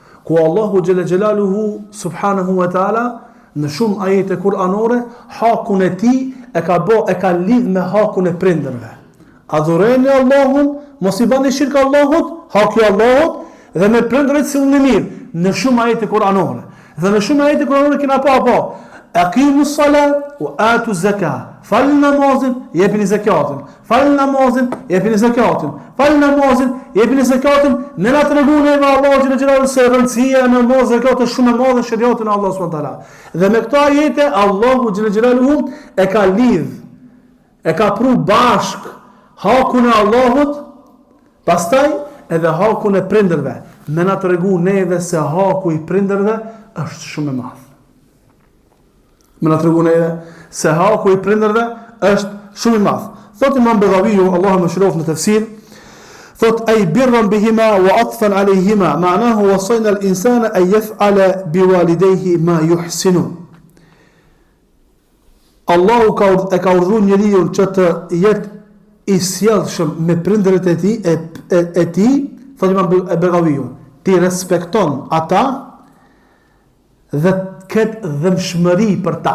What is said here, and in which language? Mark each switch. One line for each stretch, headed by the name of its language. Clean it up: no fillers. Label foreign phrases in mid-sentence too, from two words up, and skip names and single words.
Albanian: Ku
Arabic: الله جل جلاله سبحانه وتعالى
Albanian: në shumë ajete kuranore, hakun e tij e ka lidh me hakun e prindërve. Adhurojeni Allahun, mos i bani shirk Allahut, haki i Allahut dhe me prindërit sillni mirë në shumë ajete kuranore. Dhe në shumë ajete kuranore kena pa
Arabic: أقيموا الصلاة وآتوا الزكاة.
Albanian: Falni namazin, jepini zakatin. Falni namazin, jepini zakatin. Falni namazin, jepini zakatin. Ne na tregon e Allahu
Arabic: جلاله جلاله
Albanian: se rëndësia e namazit zakat është shumë e madhe në shariatin e Allahut
Arabic: سبحانه وتعالى.
Albanian: Dhe me këto ajete Allahu
Arabic: جلاله جلاله
Albanian: e ka lidh, e ka pru bashk hakun e Allahut, pastaj edhe hakun e prindërve. Me na tregon neve se haku i prindërve është shumë i madh. Me na tregon neve se haku i prindërve është shumë i madh. Thot Imam Baghawiu, Allahu më shëroft në tafsir, thot
Arabic: أي برا بهما وعطفا عليهما معناه ووصينا الإنسان أن يفعل بوالديه ما يحسن.
Albanian: Allahu ka urdhëruar njeriu që të jetë i sjellshëm me prindërit e tij, thot Imam Baghawiu, ti respekton ata dhe të ketë dhëmshmëri për ta.